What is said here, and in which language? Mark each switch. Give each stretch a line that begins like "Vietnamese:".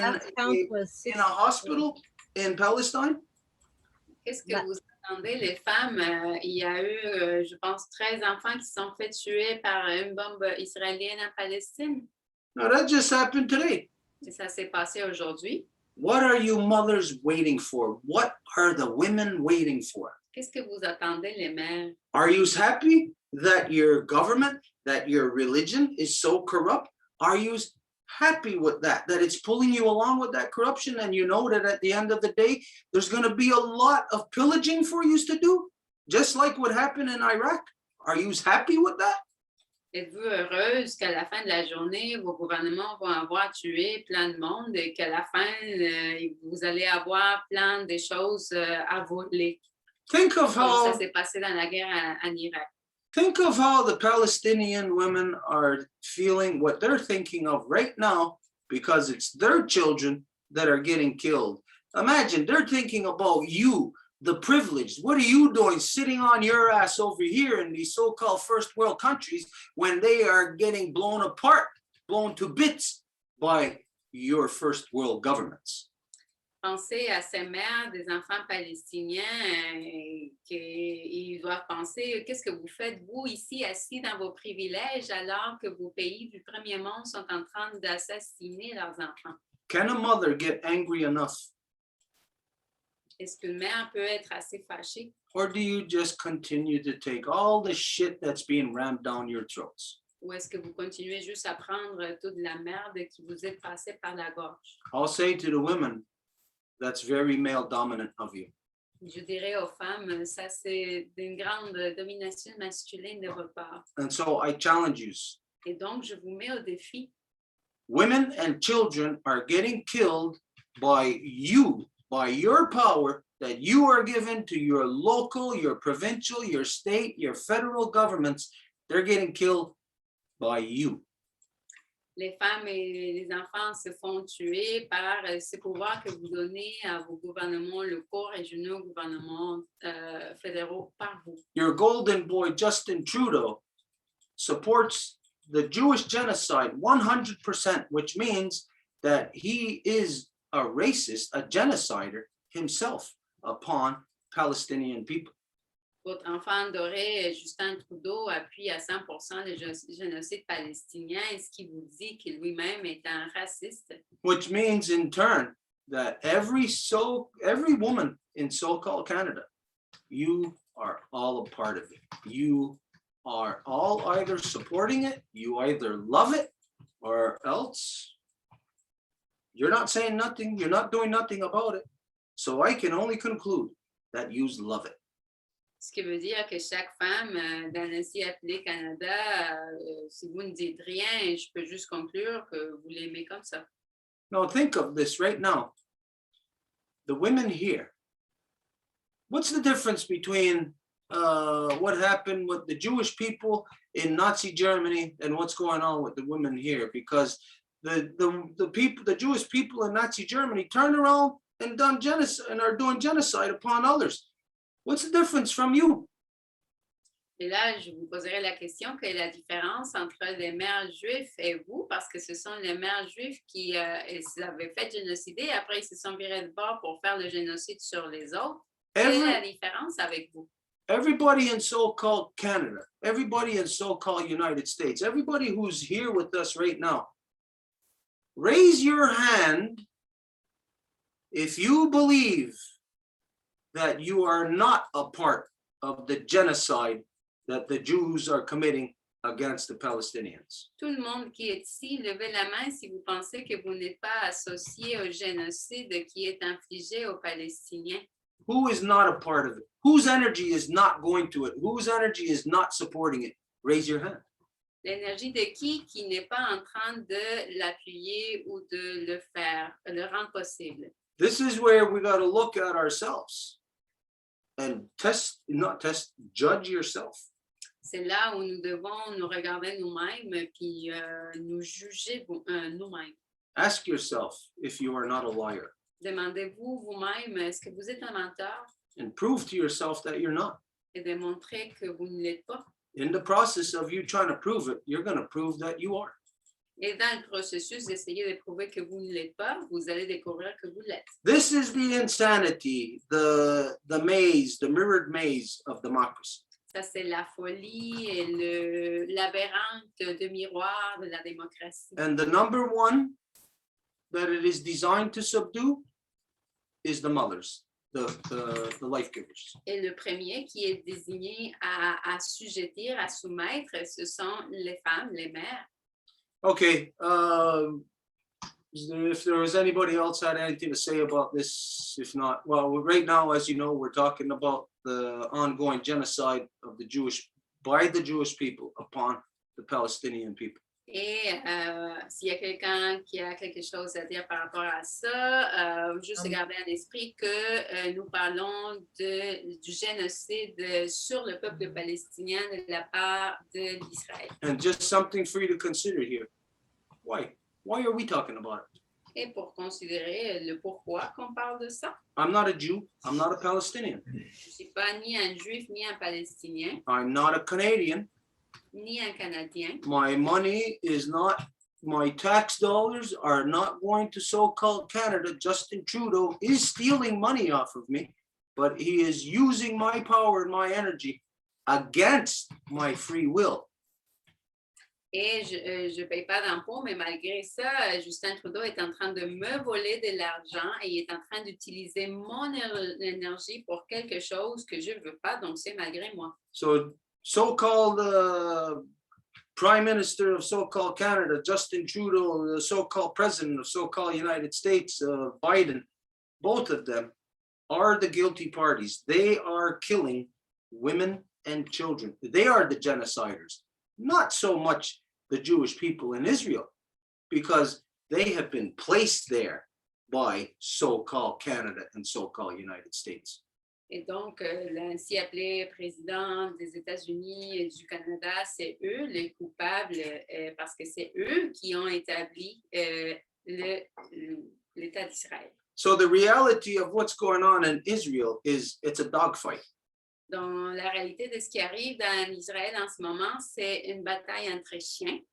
English: Last count was in a hospital in Palestine.
French: Qu'est-ce que Bah. vous attendez, les femmes? Il y a eu, je pense, 13 enfants qui se sont fait tuer par une bombe israélienne en Palestine.
English: Now that just happened today.
French: Et ça s'est passé aujourd'hui.
English: What are you mothers waiting for? What are the women waiting for?
French: Qu'est-ce que vous attendez, les mères?
English: Are you happy that your government, that your religion is so corrupt? Are you happy with that it's pulling you along with that corruption, and you know that at the end of the day, there's going to be a lot of pillaging for you to do, just like what happened in Iraq? Are you happy with that?
French: Êtes-vous heureuse qu'à la fin de la journée, vos gouvernements vont avoir tué plein de monde et qu'à la fin, vous allez avoir plein de choses à voler?
English: Think of
French: Comme ça
English: how
French: s'est passé dans la guerre en Irak.
English: think of how the Palestinian women are feeling, what they're thinking of right now, because it's their children that are getting killed. Imagine they're thinking about you, the privileged. What are you doing sitting on your ass over here in these so-called first world countries when they are getting blown apart, blown to bits by your first world governments?
French: Pensez à ces mères des enfants palestiniens qu'ils doivent penser, qu'est-ce que vous faites, vous, ici, assis dans vos privilèges, alors que vos pays du premier monde sont en train d'assassiner leurs enfants?
English: Can a mother get angry enough?
French: Est-ce qu'une mère peut être assez fâchée?
English: Or do you just continue to take all the shit that's being rammed down your throats?
French: Ou est-ce que vous continuez juste à prendre toute la merde qui vous est passée par la gorge?
English: I'll say to the women, that's very male dominant of you.
French: Je dirais aux femmes, ça c'est d'une grande domination masculine de votre part.
English: And so I challenge you.
French: Et donc, je vous mets au défi.
English: Women and children are getting killed by you, by your power that you are given to your local, your provincial, your state, your federal governments. They're getting killed by you.
French: Les femmes et les enfants se font tuer par ce pouvoir que vous donnez à vos gouvernements locaux, régionaux, gouvernements fédéraux par vous.
English: Your golden boy, Justin Trudeau, supports the Jewish genocide 100%, which means that he is a racist, a genocider himself upon Palestinian people.
French: Votre enfant doré, Justin Trudeau, appuie à 100% le génocide palestinien, ce qui vous dit qu'il lui-même est un raciste.
English: Which means in turn that every woman in so-called Canada, you are all a part of it. You are all either supporting it, you either love it, or else you're not saying nothing, you're not doing nothing about it. So I can only conclude that you love it.
French: Ce qui veut dire que chaque femme dans l'ancien appelé Canada, si vous ne dites rien, je peux juste conclure que vous l'aimez comme ça.
English: Now think of this right now. The women here. What's the difference between what happened with the Jewish people in Nazi Germany and what's going on with the women here? Because the Jewish people in Nazi Germany turned around and done genocide and are doing genocide upon others. What's the difference from you?
French: Et là, je vous poserai la question, quelle est la différence entre les mères juifs et vous? Parce que ce sont les mères juifs qui avaient fait génocider, après ils se sont virés de bord pour faire le génocide sur les autres. Quelle est la différence avec vous?
English: Everybody in so-called Canada, everybody in so-called United States, everybody who's here with us right now, raise your hand if you believe that you are not a part of the genocide that the Jews are committing against the Palestinians.
French: Tout le monde qui est ici, levez la main si vous pensez que vous n'êtes pas associé au génocide qui est infligé aux Palestiniens.
English: Who is not a part of it? Whose energy is not going to it? Whose energy is not supporting it? Raise your hand.
French: L'énergie de qui n'est pas en train de l'appuyer ou de le faire, de le rendre possible.
English: This is where we got to look at ourselves and judge yourself.
French: C'est là où nous devons nous regarder nous-mêmes puis nous juger nous-mêmes.
English: Ask yourself if you are not a liar.
French: Demandez-vous vous-même, est-ce que vous êtes un menteur?
English: and prove to yourself that you're not.
French: et de montrer que vous ne l'êtes pas.
English: In the process of you trying to prove it, you're going to prove that you are.
French: Et dans le processus d'essayer de prouver que vous ne l'êtes pas, vous allez découvrir que vous l'êtes.
English: This is the insanity, the maze, the mirrored maze of democracy.
French: Ça, c'est la folie et l'aberrante de miroir de la démocratie.
English: And the number one that it is designed to subdue is the mothers, the life givers.
French: Et le premier qui est désigné à assujettir, à soumettre, ce sont les femmes, les mères.
English: Okay, if there was anybody else had anything to say about this, if not, well, right now, as you know, we're talking about the ongoing genocide of by the Jewish people upon the Palestinian people.
French: Et s'il y a quelqu'un qui a quelque chose à dire par rapport à ça, juste garder à l'esprit que nous parlons du génocide sur le peuple palestinien de la part de l'Israël.
English: And just something for you to consider here. Why? Why are we talking about it?
French: Et pour considérer le pourquoi qu'on parle de ça,
English: I'm not a Jew. I'm not a Palestinian.
French: je ne suis pas ni un juif ni un palestinien,
English: I'm not a Canadian.
French: ni un Canadien.
English: My money is not, my tax dollars are not going to so-called Canada. Justin Trudeau is stealing money off of me, but he is using my power and my energy against my free will.
French: Et je ne paye pas d'impôts, mais malgré ça, Justin Trudeau est en train de me voler de l'argent et il est en train d'utiliser mon énergie pour quelque chose que je ne veux pas, donc c'est malgré moi.
English: So-called Prime Minister of so-called Canada, Justin Trudeau, the so-called President of so-called United States, Biden, both of them are the guilty parties. They are killing women and children. They are the genociders, not so much the Jewish people in Israel, because they have been placed there by so-called Canada and so-called United States.
French: Et donc, l'ainsi appelé président des États-Unis et du Canada, c'est eux les coupables parce que c'est eux qui ont établi l'État d'Israël.
English: So the reality of what's going on in Israel is it's a dogfight.
French: Dans la réalité de ce qui arrive en Israël en ce moment, c'est une bataille entre chiens